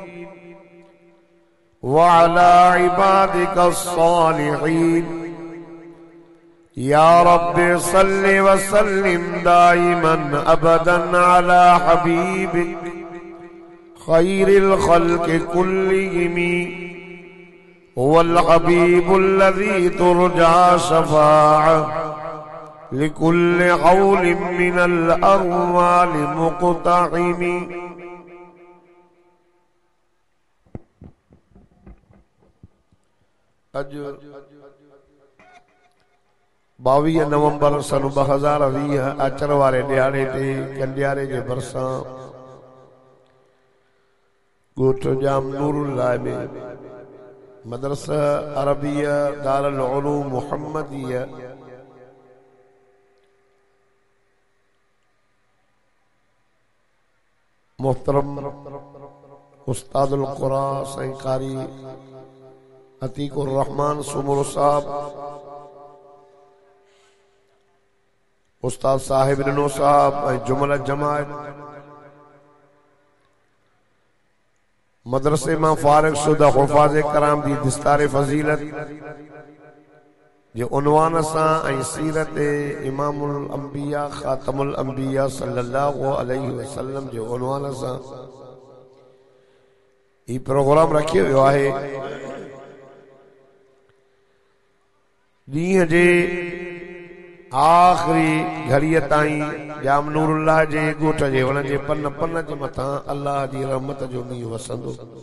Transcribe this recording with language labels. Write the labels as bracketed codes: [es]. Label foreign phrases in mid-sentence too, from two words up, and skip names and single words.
[ar] و على عبادك الصالحين يا رب صل وسلم دائما أبدا على حبيبك خير الخلق كلهم والحبيب الذي ترجى شفاعته لكل هول من الأهوال مقتحم. [sd] अज 22 नवंबर सन 2020 अचण वारे ॾियारे ते कंडियारे जे भरिसां ॻोठ जाम नूरुल्लाह में मदरसा अरबिया दारुल उलूम मुहम्मदिया मोहतरम उस्तादुल कुरान साईं कारी अतीकुर रहमान सुमर साहब, उस्ताद साहिब रिनो साहब, जुमला जमात मदरसे में फारिग शुदा हुफ़ाज़ कराम दी दिस्तार फजीलत जे उन्वान सां सीरत इमामुल अंबिया खातमुल अंबिया [ar] صلى الله عليه وسلم [sd] जे उन्वान सां ई प्रोग्राम रखियो वियो आहे। ॾींहं जे आख़िरी घड़ीअ ताईं जाम नूरुल्लाह जे ॻोठ जे वण जे पन पन जे मथां अल्लाह जी रहमत जो मींहुं वसंदो।